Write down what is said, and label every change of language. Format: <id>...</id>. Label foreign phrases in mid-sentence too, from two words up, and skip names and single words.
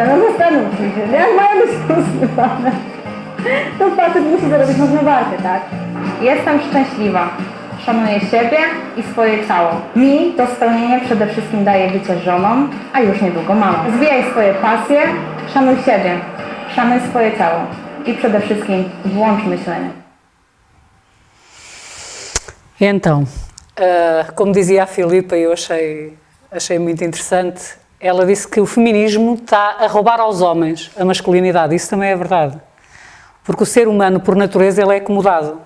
<pl>No zastanówcie się, jak mają być pozmywane? To facet musi zarobić zmywarkę, tak? Jestem szczęśliwa. Szanuję siebie i swoje ciało. Mi to spełnienie przede wszystkim daje bycie żoną, a już niedługo mamą. Zwijaj swoje pasje, szanuj siebie, szanuj swoje ciało e przede wszystkim włącz myślenie.</pl> <pt>Então, como dizia a Filipa, eu achei muito interessante, ela disse que o feminismo está a roubar aos homens a masculinidade. Isso também é verdade. Porque o ser humano, por natureza, ele é acomodado.</pt>